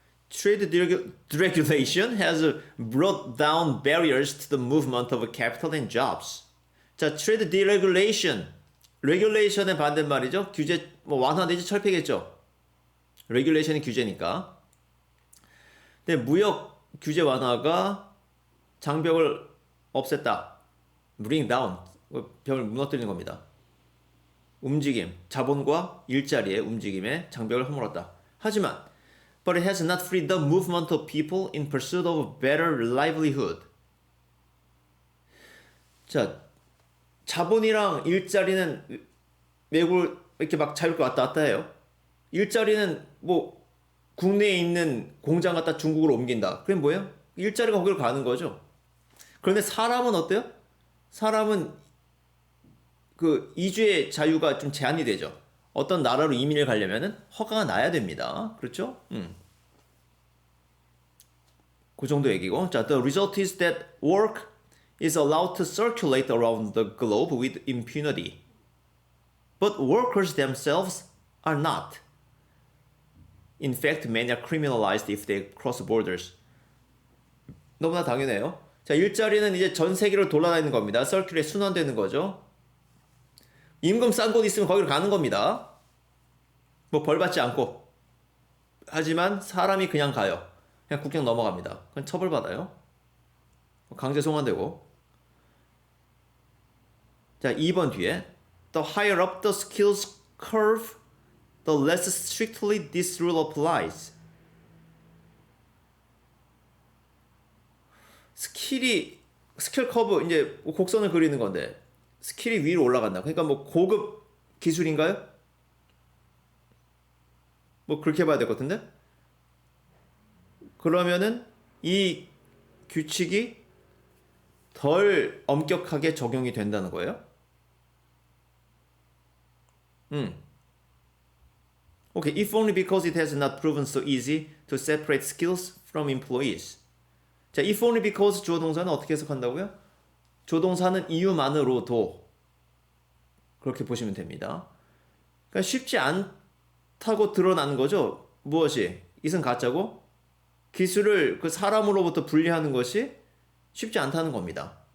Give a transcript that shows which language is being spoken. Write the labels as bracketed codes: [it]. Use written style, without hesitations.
[en] Trade deregulation has brought down barriers to the movement of capital and jobs. [ko] 자, [en] trade deregulation. [ko] regulation의 반대말이죠. 규제, 뭐 완화 내지 철폐겠죠. regulation이 규제니까. 근데 무역 규제 완화가 장벽을 없앴다. [en] bring down. [ko] 벽을 무너뜨리는 겁니다. 움직임, 자본과 일자리의 움직임에 장벽을 허물었다. 하지만 [en] but it has not freed the movement of people in pursuit of a better livelihood. 자, [ko] 자본이랑 일자리는 외국 이렇게 막 자유롭게 왔다 갔다 해요. 일자리는 뭐 국내에 있는 공장 갖다 중국으로 옮긴다. 그게 뭐예요? 일자리가 거기로 가는 거죠. 그런데 사람은 어때요? 사람은 그 이주의 자유가 좀 제한이 되죠. 어떤 나라로 이민을 가려면은 허가가 나야 됩니다. 그렇죠? 그 정도 얘기고. 자, [en] the result is that work is allowed to circulate around the globe with impunity. But workers themselves are not. In fact, many are criminalized if they cross borders. [ko] 너무나 당연해요. 자, 일자리는 이제 전 세계를 돌아다니는 겁니다. 서큘에 순환되는 거죠. 임금 싼 곳 있으면 거기로 가는 겁니다. 뭐 벌 받지 않고. 하지만 사람이 그냥 가요. 그냥 국경 넘어갑니다. 그럼 처벌받아요. 강제 송환되고. 자, 2번 뒤에 [en] The higher up the skills curve, the less strictly this rule applies. [ko] 스킬 커브 이제 곡선을 그리는 건데 스킬이 위로 올라간다. 그러니까 뭐 고급 기술인가요? 뭐 그렇게 봐야 될 것 같은데? 그러면은 이 규칙이 덜 엄격하게 적용이 된다는 거예요? [en] Okay, if only because it has not proven so easy to separate skills from employees. [ko] 자, [en] if only because [ko] 주어 동사는 어떻게 해석한다고요? 조동사는 이유만으로도 그렇게 보시면 됩니다. 그러니까 쉽지 않다고 드러나는 거죠. 무엇이? 이은 가짜고 기술을 그 사람으로부터 분리하는 것이 쉽지 않다는 겁니다.